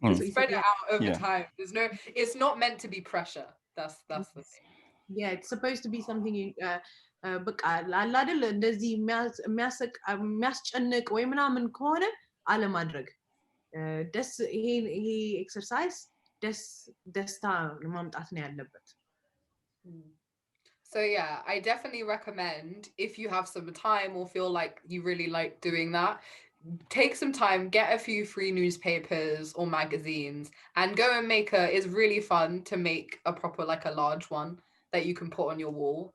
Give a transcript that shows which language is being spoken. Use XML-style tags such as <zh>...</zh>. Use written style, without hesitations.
<en>So spread it out over time. It's not meant to be pressure. That's the thing. Yeah, it's supposed to be something you</en> <am>በቃ አለ አይደል እንደዚህ የሚያስጨንቅ ወይ ምናምን ከሆነ አለማድረግ ይሄ ኤክሰርሳይዝ ደስታ ማምጣት ነው ያለበት።</am> <en>So yeah, I definitely recommend, if you have some time or feel like you really like doing that, take some time, get a few free newspapers or magazines and go and make it's really fun to make a proper, like a large one that you can put on your wall.</en>